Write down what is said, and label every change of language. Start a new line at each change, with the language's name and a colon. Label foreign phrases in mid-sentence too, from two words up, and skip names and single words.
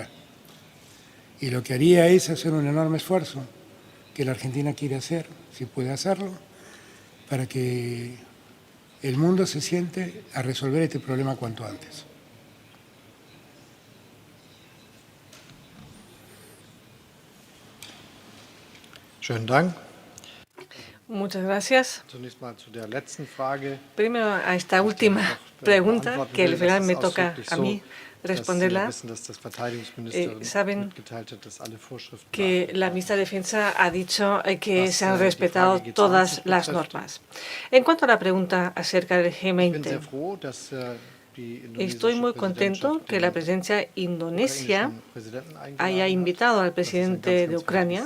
Spanish: Y lo que haría es hacer un enorme esfuerzo que la Argentina quiere hacer, si puede hacerlo, para que el mundo se siente a resolver este problema cuanto antes.
German: Schönen Dank.
Spanish: Muchas gracias.
German: Zunächst mal zu der letzten Frage.
Spanish: Primero a esta última pregunta, que al final me toca a mí responderla. Saben que la ministra de Defensa ha dicho que se han respetado todas las normas. En cuanto a la pregunta acerca del G20, estoy muy contento que la presidencia indonesia haya invitado al presidente de Ucrania.